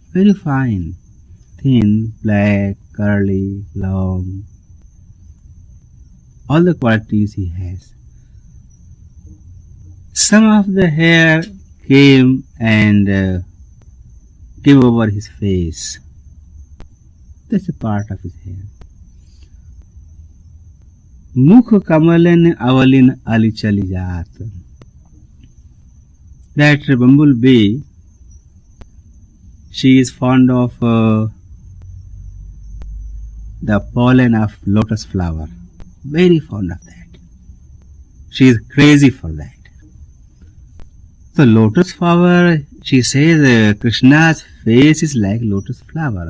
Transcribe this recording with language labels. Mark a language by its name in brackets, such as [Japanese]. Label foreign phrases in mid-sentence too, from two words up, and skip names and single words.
[English] very fine, thin, black, curly, long, all the qualities he has. Some of the hair came and came over his face. That's a part of his hair. [Braj] Mukh kamalan avalin ali chali jaat. [English] That bumblebee, she is fond of the pollen of lotus flower. Very fond of that. She is crazy for that. So lotus flower, she says Krishna's face is like lotus flower.